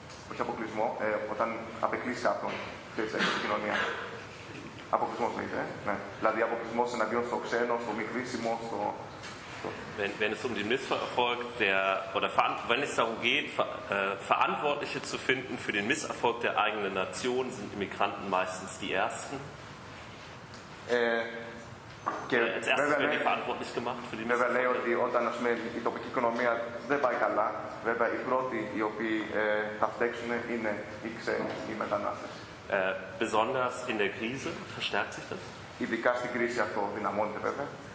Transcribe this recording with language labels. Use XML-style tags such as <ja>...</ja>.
<el>Όχι αποκλεισμό, όταν απεκλείσαι από την κοινωνία. Αποκλεισμός, λέγεται, ναι. Δηλαδή, αποκλεισμός εναντίον στο ξένο, στο μη χρήσιμο, στο...</el> <de>Wenn es um den Misserfolg der oder wenn es darum geht, Verantwortliche zu finden für den Misserfolg der eigenen Nation, sind Immigranten meistens die Ersten. Als Erste werden die verantwortlich gemacht für den Misserfolg. Ich würde sagen, dass wenn die topische Ökonomie nicht gut geht, die Ersten, die sich verstecken, sind die</de> <el>Ξένοι,</el> <de>die</de> <el>Μετανάστες.</el> <de>Besonders in der Krise verstärkt sich das?</de> <el>Ειδικά στην κρίση αυτό δυναμώνεται, βέβαια.</el>